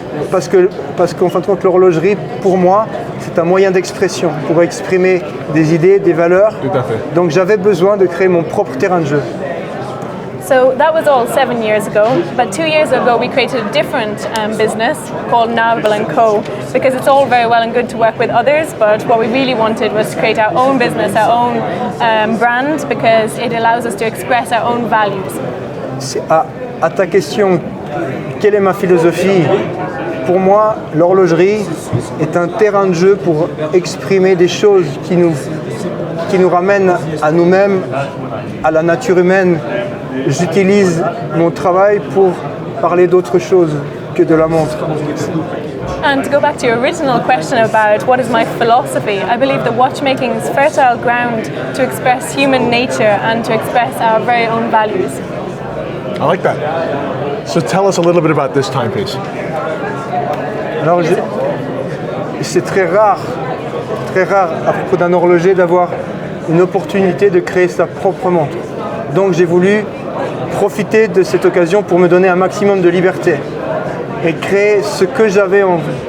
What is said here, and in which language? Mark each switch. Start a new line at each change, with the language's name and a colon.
French: Parce qu'en fin de compte, l'horlogerie, pour moi, c'est un moyen d'expression pour exprimer des idées, des valeurs. Tout à fait. Donc j'avais besoin de créer mon propre terrain de jeu.
English: So that was all 7 years ago, but 2 years ago we created a different business called Nabel & Co. Because it's all very well and good to work with others, but what we really wanted was to create our own business, our own brand, because it allows us to express our own values.
French: À ta question, quelle est ma philosophie? Pour moi, l'horlogerie est un terrain de jeu pour exprimer des choses qui nous ramènent à nous-mêmes, à la nature humaine. J'utilise mon travail pour parler d'autre chose que de la montre.
English: And to go back to your original question about what is my philosophy, I believe that watchmaking is fertile ground to express human nature and to express our very own values. I like that. So tell us a little bit about this timepiece.
French: Alors, c'est très rare à propos d'un horloger d'avoir une opportunité de créer sa propre montre. Donc j'ai voulu profiter de cette occasion pour me donner un maximum de liberté et créer ce que j'avais envie.